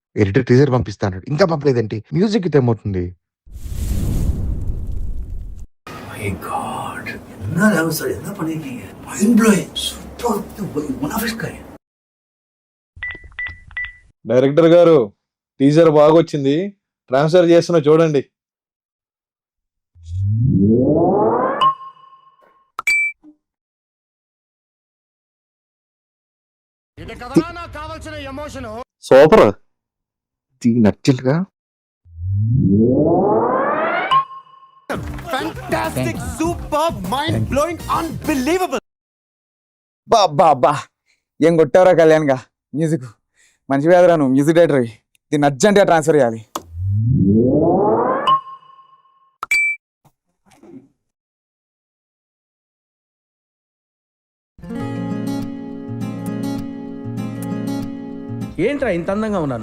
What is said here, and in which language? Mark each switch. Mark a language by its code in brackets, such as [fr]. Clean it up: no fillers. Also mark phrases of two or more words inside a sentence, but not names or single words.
[te] ఎడిటర్ టీజర్ పంపిస్తా అన్నాడు. ఇంకా పంపలేదేంటి? మ్యూజిక్ అయితే ఏమవుతుంది? [en] My God. [ta] என்ன லெவல் சார் என்ன பண்ணிருக்கீங்க? [en] mind blowing. super one of its kind. [te] డైరెక్టర్ గారు టీజర్ బాగా వచ్చింది, ట్రాన్స్ఫర్ చేస్తున్నా చూడండి. సూపర్. నచ్చలుగా [en] Fantastic, superb, mind-blowing, unbelievable. [te] బాబా ఏం కొట్టావురా కళ్యాణ్ గా మ్యూజిక్ మంచి వేదరా. నువ్వు [en] music director [te] దీన్ని అర్జెంట్గా ట్రాన్స్ఫర్ చేయాలి. ఏంట్రా ఇంత అందంగా ఉన్నాను?